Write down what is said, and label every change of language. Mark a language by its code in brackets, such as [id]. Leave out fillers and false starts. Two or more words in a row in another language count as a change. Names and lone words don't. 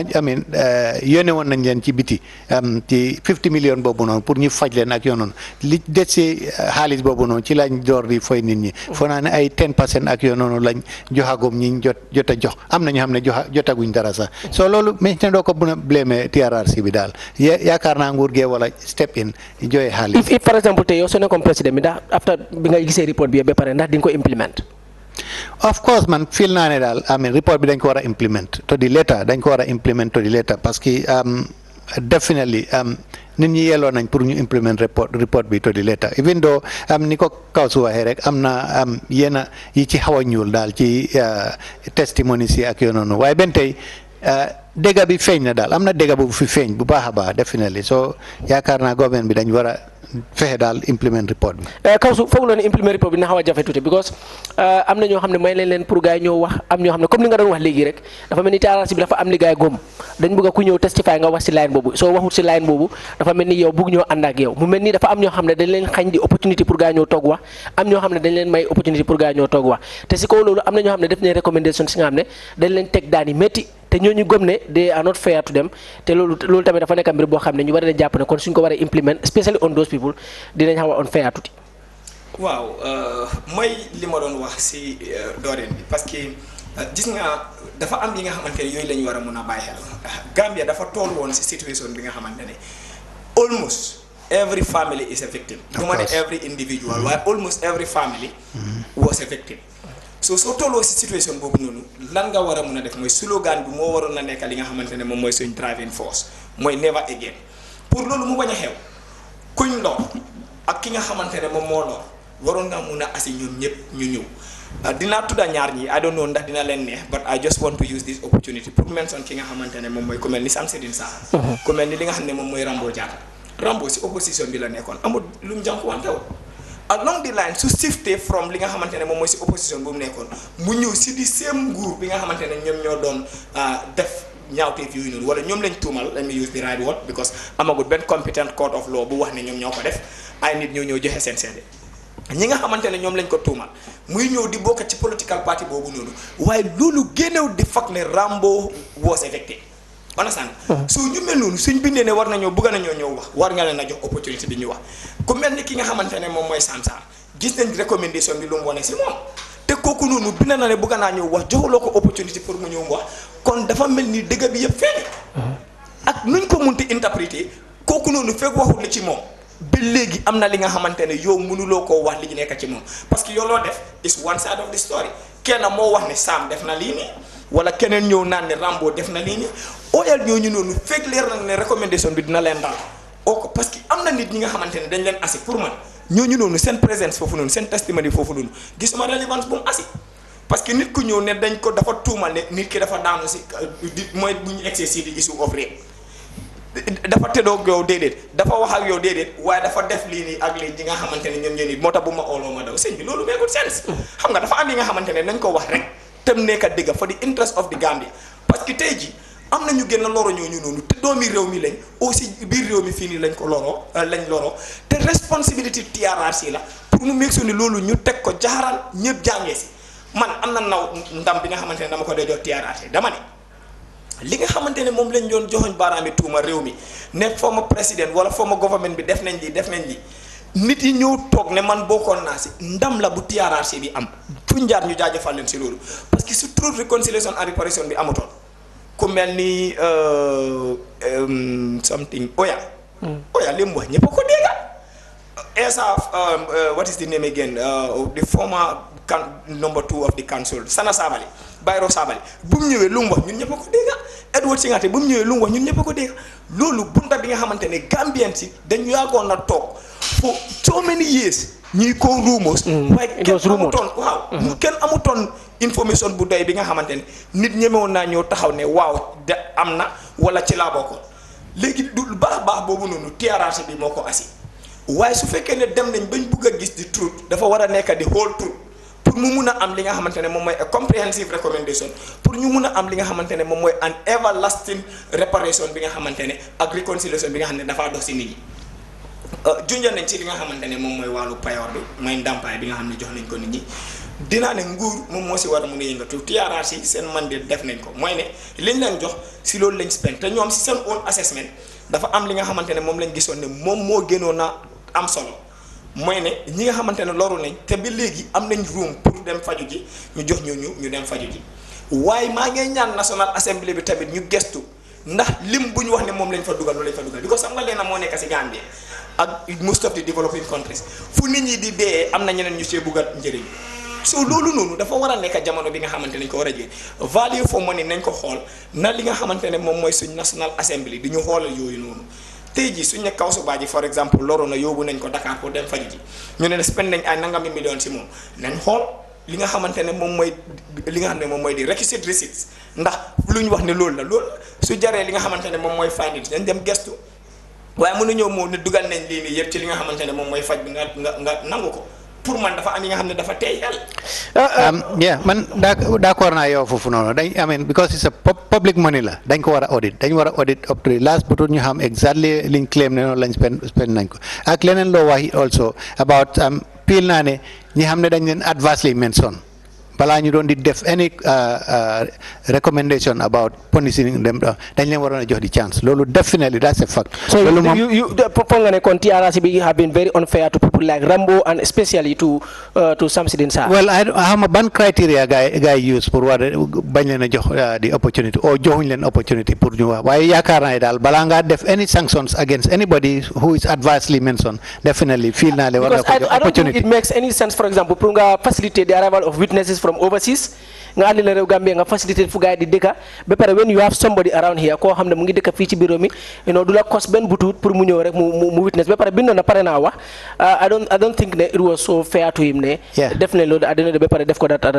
[wo] yónnee woon nañ leen ci biti ci 50 millions boobu noonu pour ñu faj leen ak yoon noonu li des ci xaalis boobu noonu ci lañ door di fay nit ñi foo naa ne ay 10% ak yoon noonu lañ joxagum ñi jot a jox am na ñu xam ne jotaguñ dara sax soo loolu mais ne doo ko mën a blâmer TRRC bi daal yaakaar naa nguur gee [en] step in [wo] joxe xaalis. if [fr] par exemple [wo] tey yow soo nekkoon président bi ndax after bi nga gisee report bi ba pare ndax di nga ko implement. [en] of course [wo] man feel naa ne daal report bi dañ ko war a implement [en] to the letter [wo] dañ ko war a implement [en] to the letter [fr] parce que [wo] definitely nit ñi yelloo nañ pour ñu implement report bi [en] to the letter even though [wo] ni ko kaw su waxee rek am na yenn yi ci xaw a ñuul daal ci testimony si ak yoo noonu waaye benn tey dégg bi feeñ na daal am na dégg bu fi feeñ bu baax a baax [en] definitely so [wo] yaakaar naa government bi dañ war a fexe daal implement report bi. Kawsu foog la ne implement report bi na xaw a jafe tuuti because am na ñoo xam ne may leen pour gars yi ñëw wax am ñoo xam ne comme ni nga doon wax léegi rek dafa mel ni TRRC bi dafa am li gars yi góom dañ bëgg a ku ñëw testify nga wax si line boobu soo waxut si line boobu dafa mel ni yow bëgg ñoo ànd ak yow mu mel ni dafa am ñoo xam ne dañ leen xañ di [fr] opportunité pour [wo] gars yi ñëw toog wax am ñoo xam ne dañ leen may [fr] opportunité pour [wo] gars yi ñëw toog wax te si kaw loolu am na ñoo xam ne def nañ recommendation si nga xam ne dañ leen teg daan yi métti te ñooñu gëm ne [en] they are not fair to them [wo] te loolu tamit dafa nekk mbir boo xam ne ñu war a jàpp ne kon suñ ko war a implement [en] especially on those people [wo] dinañ xaw a on fair tuuti. waaw mooy li ma doon wax si dooreen bi [fr] parce que [wo] gis nga dafa am yi nga xamante ne yooyu la ñu war a mun a bàyyi xel Gambia dafa toll woon si situation bi nga xamante ne [en] almost every family is a victim. [wo] du ma ne [en] every individual [wo] waaye [en] almost every family was a victim. [wo] soo tolloo si situation boobu noonu lan nga war a mun a def mooy slogan bi moo waroon na nekk li nga xamante ne moom mooy suñ [en] driving force [wo] mooy [en] never again [wo] pour loolu mu bañ a xew kuñ lor ak ki nga xamante ne moom moo lor waroon nga mun a asi ñoom ñëpp ñu ñëw dinaa tudda ñaar ñi [en] I don't know [wo] ndax dina leen neex [en] but I just want to use this opportunity [wo] pour mention ki nga xamante ne moom mooy ku mel ni Samsidine Sarr ku mel ni li nga xam ne moom mooy Rambo Jatta Rambo si opposition bi la nekkoon amul lu mu jànkuwantewul [en] along the line [wo] su [en] shifté from [wo] li nga xamante ne moom mooy si opposition bu mu nekkoon mu ñëw si di seen nguur bi nga xamante ne ñoom ñoo doon def ñaawteef yooyu noonu wala ñoom lañ tuumal [en] let me use the right word because [wo] amagut benn [en] competent court of law [wo] bu wax ne ñoom ñoo ko def ay nit ñoo ñëw joxe seen seede ñi nga xamante ne ñoom lañ ko tuumal muy ñëw di bokk ci [en] political party [wo] boobu noonu waaye loolu génnew di fak ne Rambo [en] was affected understand so [wo] ñu mel noonu suñ bindee ne war nañoo bëgg nañoo ñëw wax war nga leen a jox opportunité bi ñu wax ku mel ni ki nga xamante ne moom mooy Sam Sarr gis nañ recommendation bi lu mu wane si moom te kooku noonu bind na ne bëgg naa ñëw wax joxuloo ko [fr] opportunité pour [wo] mu ñëw wax kon dafa mel ni dëgg bi yëpp feeñ ak nuñ ko munti interpréter kooku noonu fekk waxul li ci moom ba léegi am na li nga xamante ne yow mënuloo koo wax li ci nekk ci moom [fr] parce que [wo] yow loo def [en] is one side of the story [wo] kenn moo wax ne Sam def na lii nii wala keneen ñëw naan ne Rambo def na lii nii oyal ñooñu noonu fekk leer na ne recommendation bi dina leen dal oo [fr] parce que [wo] am na nit ñi nga xamante ne dañ leen asi pour man ñooñu noonu seen présence foofu noonu seen testimony foofu noonu gisuma relevance bu mu asi [fr] parce que [wo] nit ku ñëw ne dañ ko dafa tuumal ne nit ki dafa daanu si mooy bu ñu egsee si di [en] issue of rape [wo] dafa tëddoog yow déedéet dafa wax ak yow déedéet waaye dafa def lii nii ak lii ñi nga xamante ne ñoom ñoo nii moo tax bu ma ooloo ma daw sëñ bi loolu meekul sens xam nga dafa am yi nga xamante ne nañ ko wax rek tam nekk a dëgg [en] for the interest of the Gambia [fr] parce que [wo] tey ji am na ñu gën a loro ñooñu noonu te doomi réew mi lañ aussi biir réew mi fii nii lañ ko loroo lañ loroo te responsabilité TRRC la pour mu meeg ni loolu ñu teg ko jaaral ñëpp jàngee si man am na naw ndam bi nga xamante ne dama ko dee jox TRRC dama ne li nga xamante ne moom lañ doon joxoñ baaraami tuuma réew mi ne former président wala [en] former government [wo] bi def nañ li nit yi ñëw toog ne man bokkoon naa si ndam la bu TRRC bi am fu njaar ñu jaajëfal leen si loolu [fr] parce que [wo] su [en] truth reconciliation and reparation [wo] bi amutoon ku mel ni something Oya li mu wax ñëpp a ko dégga Esa [en] what is the name again the former number 2 of the council [wo] Sana Sabali Bayro Sabali bu mu ñëwee lu mu wax ñun ñëpp a ko dégga Edward Singate bu mu ñëwee lu mu wax ñun ñëpp a ko dégga loolu bunta bi nga xamante ne Gambien si dañu yàggoon na toog [en] for so many years [wo] ñuy ko rumors waaye kenn amutoon kenn amutoon information bu doy bi nga xamante ne nit ñemewoon naa ñëw taxaw ne waaw de am na wala ci laa bokkoon léegi du baax boobu noonu TRRC bi moo ko asi waaye su fekkee ne dem nañ bañ bugg a gis di truth dafa war a nekk di [en] whole truth [wo] pour mu mun a am li nga xamante ne moom mooy [en] a comprehensive recommendation [wo] pour ñu mun a am li nga xamante ne moom mooy [en] an everlasting reparation [wo] bi nga xamante ne ak reconciliation bi nga xam ne dafaa dox si nit ñi junja nañ ci li nga xamante ne moom mooy wàllu payoor bi mooy ndàmpaay bi nga xam ne jox nañ ko nit ñi dinaa ne nguur moom moo si war a mun a yëngatu TRRC seen mandate def nañ ko mooy ne liñ leen jox si loolu lañ spend te ñoom si seen [en] own assessment [wo] dafa am li nga xamante ne moom lañ gisoon ne moom moo gënoon a am solo mooy ne ñi nga xamante ne loru nañ te ba léegi am nañ room pour dem faju ji ñu jox ñu dem faju ji waaye maa ngi ñaan National Assembly bi tamit ñu gestu ndax lim bu ñu wax ne moom lañ fa dugal loolu lañ fa dugal because xam nga leena moo nekk si Gambie ak [en] most of the developing countries [wo] fu nit ñi di dee am na ñeneen ñu see buggat njëriñ so loolu noonu dafa war a nekk jamono bi nga xamante ne nañ ko war a jël [en] value for money [wo] nañ ko xool na li nga xamante ne moom mooy suñ National Assembly di ñu xoolal yooyu noonu tey jii suñ ne Kawsu Baaji for exemple loro na yóbbu nañ ko Dakar pour dem faju ji ñu ne spend nañ ay nangami million si moom nañ xool li nga xamante ne moom mooy li nga xam ne moom mooy di [en] requisite receipts [wo] ndax lu ñu wax ne loolu la loolu su jaree li nga xamante ne moom mooy findings dañ dem gestu waaye mënuñoo moo ne dugal nañ lii nii yëpp ci li nga xamante ne moom mooy faj bi nga nangu ko pour man dafa am yi nga xam ne dafa tey xel. yeah man d'accord naa yow foofu noonu dañ [en] I mean because it's a public money [wo] la dañ ko war a audit dañ war a audit [en] up to the last but [wo] ñu xam exactly liñ claim ne noonu lañ spend nañ ko ak leneen loo wax [en] also about [wo] pile naa ne ñi xam ne dañ leen [en] adversely mention [wo] balaa ñu doon di def [en] any recommendation about punishing them [wo] dañ leen waroon a jox di chance loolu [en] definitely that's a fact. So you [wo] nga ne kon [en] TRRC bi have been very unfair to people like Rambo and especially to Samsidine Sarr. Well I [wo] xam ban [en] criteria guy use [wo] pour war bañ leen a jox [en] the opportunity or [wo] joxuñ leen opportunity pour ñu wax waaye yaakaar naa daal balaa ngaa def [en] any sanctions against anybody who is adversely mentioned definitely [wo] feel naa le war na ko jox opportunity. [en] Because I don't think it makes any sense for example [wo] pour nga [en] facilitate the arrival of witnesses from overseas [wo] nga andi la réew Gambia nga faciliter fu gaay di dëkka ba pare [en] when you have somebody around here [wo] koo xam ne mu ngi dëkka fii ci bureau mi du la cost benn butut pour mu ñëw rek mu witness ba pare bindoon na pare naa wax [en] I don't think [wo] ne [en] it was so fair to him [wo] ne def ne loolu àddina de ba pare def ko dat